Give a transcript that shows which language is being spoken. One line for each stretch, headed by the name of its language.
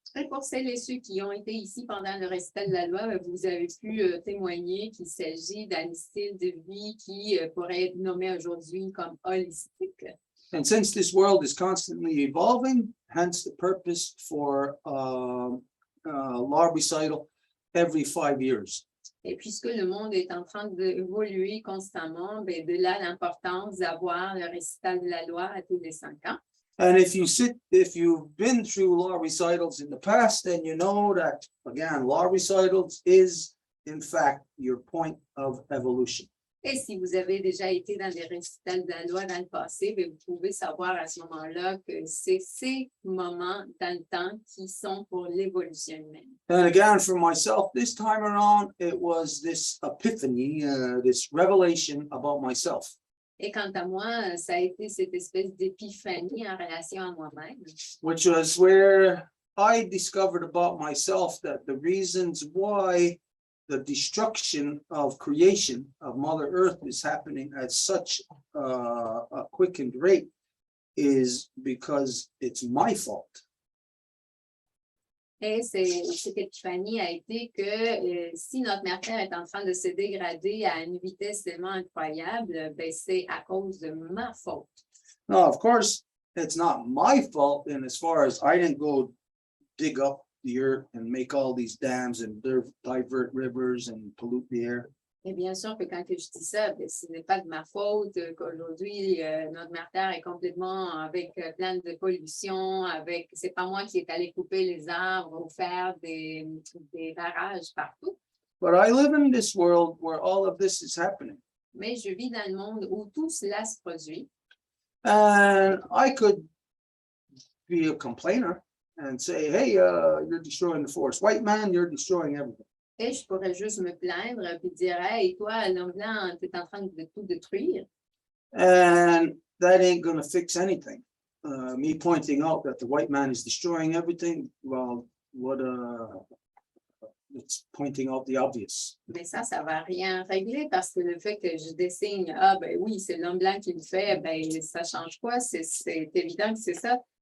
French: Et pour celles et ceux qui ont été ici pendant le récital de la loi, vous avez pu témoigner qu'il s'agit d'un style de vie qui pourrait être nommé aujourd'hui comme holistique.
English: And since this world is constantly evolving, hence the purpose for law recital every 5 years.
French: Et puisque le monde est en train d'évoluer constamment, ben de là l'importance d'avoir le récital de la loi à tous les 5 ans.
English: And if you've been through law recitals in the past, then you know that, again, law recitals is, in fact, your point of evolution.
French: Et si vous avez déjà été dans des récitals de la loi dans le passé, bien, vous pouvez savoir à ce moment-là que c'est ces moments dans le temps qui sont pour l'évolution humaine.
English: And again, for myself, this time around, it was this epiphany, this revelation about myself.
French: Et quant à moi, ça a été cette espèce d'épiphanie en relation à moi-même.
English: Which was where I discovered about myself that the reasons why the destruction of creation of Mother Earth is happening at such a quickened rate is because it's my fault.
French: Et cette épiphanie a été que si notre mère Terre est en train de se dégrader à une vitesse tellement incroyable, ben c'est à cause de ma faute.
English: Now, of course, it's not my fault in as far as I didn't go dig up the earth and make all these dams and divert rivers and pollute the air.
French: Et bien sûr que quand je dis ça, ben, ce n'est pas de ma faute qu'aujourd'hui notre mère Terre est complètement avec plein de pollution, c'est pas moi qui est allé couper les arbres ou faire des barrages partout.
English: But I live in this world where all of this is happening.
French: Mais je vis dans le monde où tout cela se produit.
English: And I could be a complainer and say, hey, you're destroying the forest. White man, you're destroying everything.
French: Et je pourrais juste me plaindre et dire, hey, toi, l'homme blanc, tu es en train de tout détruire.
English: And that ain't going to fix anything. Me pointing out that the white man is destroying everything, well, it's pointing out the obvious.
French: Mais ça va rien régler parce que le fait que je dessine, ah ben oui, c'est l'homme blanc qui le fait, ben ça change quoi? C'est évident que c'est ça.